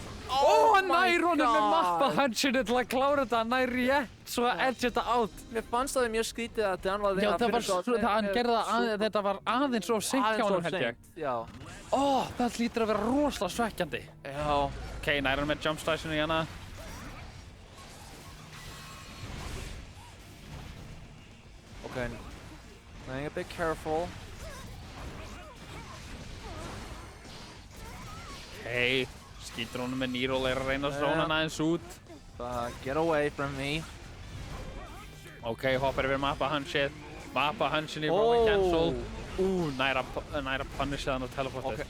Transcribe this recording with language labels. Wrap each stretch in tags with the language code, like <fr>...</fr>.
<is>Hann nær honum með mappa hunchinu til að klára þetta, hann nær rétt svo að edge þetta out. Mér fannst það mjög skrítið að Dan var Já, það var svo, hann gerði það aðeins, þetta var aðeins svo seint hjá honum held ég. Já. Það hlýtur að vera rosalega svekkjandi. Já. Ok, nær hann með jump slashinu í hana.</is> <en>Ok, playing a bit careful.</en> <is>Ok, skýtur honum með Nero, er að reyna að þróna hann aðeins út.</is> <en>Get away from me.</en> <is>Ok, hoppar yfir mappa hunchið. Mappa hunchinu í rolling cancel. Nær að punisha hann og teleportið.</is>